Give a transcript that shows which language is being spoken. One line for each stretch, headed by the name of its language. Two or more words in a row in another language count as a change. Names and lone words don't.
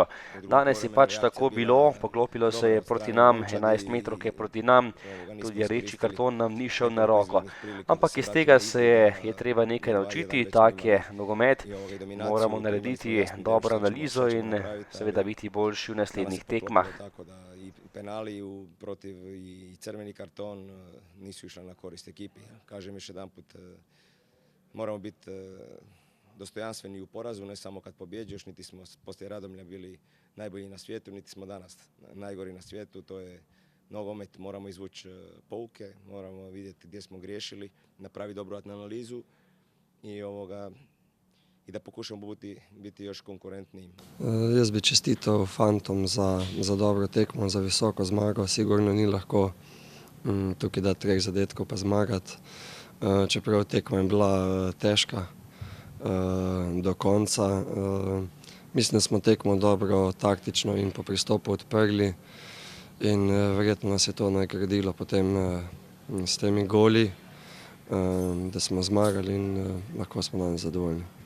Slovenian: Danes je pač tako bilo, poklopilo se je proti nam, 11 metrovke proti nam, tudi rdeči karton nam ni šel na roko. Ampak iz tega se je treba nekaj naučiti, tak je nogomet, moramo narediti dobro analizo in seveda biti boljši v naslednjih tekmah.
Croatian: I penali protiv i crveni karton nisu išli na korist ekipi. Kažem još jedanput, moramo biti dostojanstveni u porazu, ne samo kad pobjeđuješ, niti smo poslije Radomlja bili najbolji na svijetu, niti smo danas najgori na svijetu. To je nogomet, moramo izvući pouke, moramo vidjeti gdje smo griješili, napraviti dobru analizu i da pokušamo biti još konkurentniji.
Slovenian: Jaz bi čestitev fantom za dobro tekmo, za visoko zmago. Sigurno ni lahko tukaj dati 3 zadetkov pa zmagati. Čeprav tekma je bila težka do konca. Mislim, da smo tekmo dobro taktično in po pristopu odprli in verjetno nas je to nagradilo potem s temi goli, da smo zmagali in lahko smo danes zadovoljni.